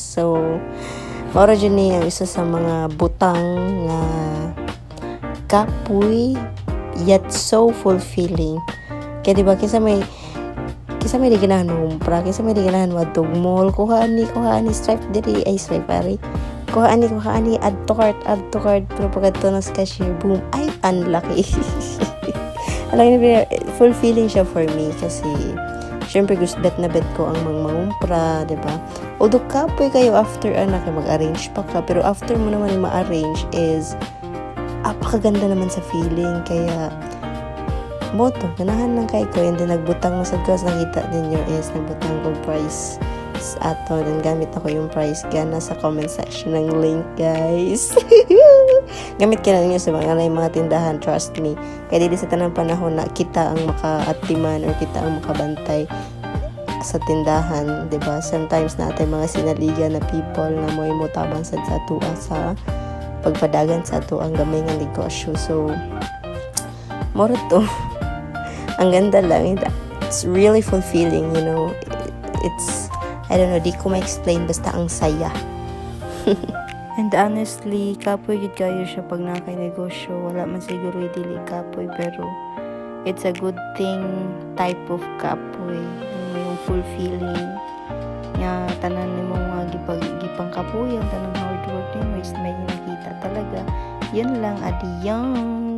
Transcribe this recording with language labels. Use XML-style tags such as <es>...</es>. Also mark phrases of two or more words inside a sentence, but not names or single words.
<ceb>So mao jud ni ang isa sa mga butang nga kapoy</ceb> <en>yet so fulfilling.</en> <ceb>Kaya diba kisa may di ganahan humpra, kisa may di ganahan wadtog mall, kuha ani stripe diri ay stripe pare. Kuha ani</ceb> <en>add to cart</en> <ceb>pero pagkadto na sa cashier, boom, ay unlucky.</ceb> <tl>Alam niyo, fulfilling siya</tl> <en>for me</en> <tl>kasi syempre gusto bet ko ang mangumpra, diba?</tl> <ceb>Although kapoy kayo after anak mag-arrange pa ka, pero after mo naman ma-arrange is apakaganda naman sa feeling. Kaya moto, ganahan lang kay ko, and then nagbutang mo sa kos, nakita din nyo is nagbutang ko price ato, then gamit ako yung price gana sa</ceb> <en>comment section</en> <ceb>ng link, guys. Gamit ka na ninyo sa mga tindahan,</ceb> <en>trust me.</en> <ceb>Kaya di sa tanang panahon na kita ang makaatiman or kita ang makabantay sa tindahan, diba? Sometimes natin mga sinaligan na people na mo tabang sa atua sa pagpadagan sa ato ang gamay ng negosyo.</ceb> <tl>So moro to. Ang ganda lang.</tl> <en>It's really fulfilling, you know. It's, I don't know,</en> <tl>di ko ma-explain, basta ang saya.</tl> <en>And honestly,</en> <ceb>kapoy yun kayo siya pag nakay-negosyo. Wala man siguro dili kapoy, pero</ceb> <en>it's a good thing type of</en> <ceb>kapoy. Yung fulfilling. Nga, tanan ni mo nga gipang kapoy, ang tanang</ceb> <en>hard work</en> <ceb>nyo is may nakita talaga.</ceb> <tl>Yun lang, adiyang.</tl>